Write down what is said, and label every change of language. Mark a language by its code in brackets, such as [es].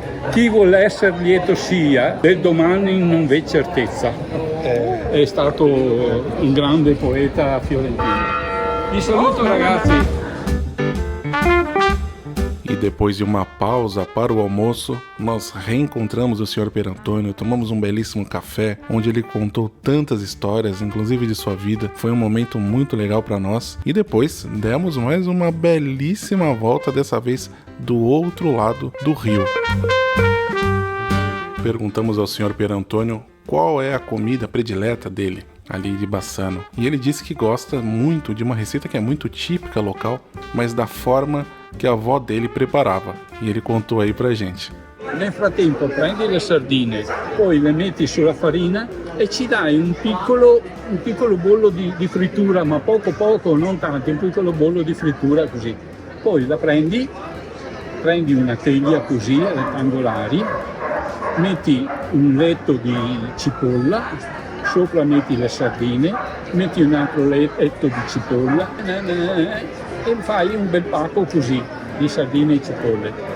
[it] Chi vuole essere lieto sia, del domani non v'è certezza. È stato un grande poeta fiorentino. Vi saluto, ragazzi. [pt] E depois de uma pausa para o almoço, nós reencontramos o Sr. Pierantônio, tomamos um belíssimo café, onde ele contou tantas histórias, inclusive de sua vida. Foi um momento muito legal para nós. E depois demos mais uma belíssima volta, dessa vez do outro lado do rio. Perguntamos ao Sr. Pierantônio qual é a comida predileta dele, ali de Bassano. E ele disse que gosta muito de uma receita que é muito típica local, mas da forma che a avó dele preparava. E ele contou aí pra gente. [it] Nel frattempo prendi le sardine, poi le metti sulla farina e ci dai un piccolo bollo di frittura, ma poco, non tanto, un piccolo bollo di frittura così. Poi la prendi una teglia così, rettangolari, metti un letto di cipolla, sopra metti le sardine, metti un altro letto di cipolla e fai un bel pacco così di sardine e cipolle.